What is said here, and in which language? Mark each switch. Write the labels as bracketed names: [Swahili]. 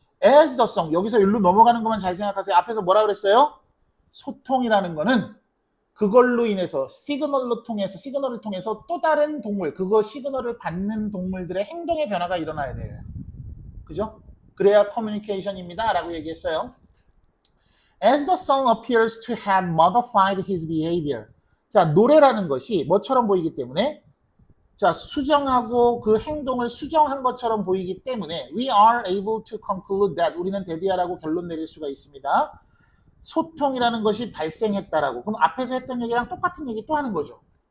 [English] As the song, [Korean] 여기서 일로 넘어가는 것만 잘 생각하세요. 앞에서 뭐라 그랬어요? 소통이라는 거는 그걸로 인해서 시그널을 통해서 또 다른 동물, 그거 시그널을 받는 동물들의 행동의 변화가 일어나야 돼요. 그죠? 그래야 커뮤니케이션입니다 라고 얘기했어요. [English] As the song appears to have modified his behavior. [Korean] 자, 노래라는 것이 뭐처럼 보이기 때문에, 자, 수정하고 그 행동을 수정한 것처럼 보이기 때문에 [English] we are able to conclude that, [Korean] 우리는 대디하라고 결론 내릴 수가 있습니다. 소통이라는 것이 발생했다라고. 그럼 앞에서 했던 얘기랑 똑같은 얘기 또 하는 거죠.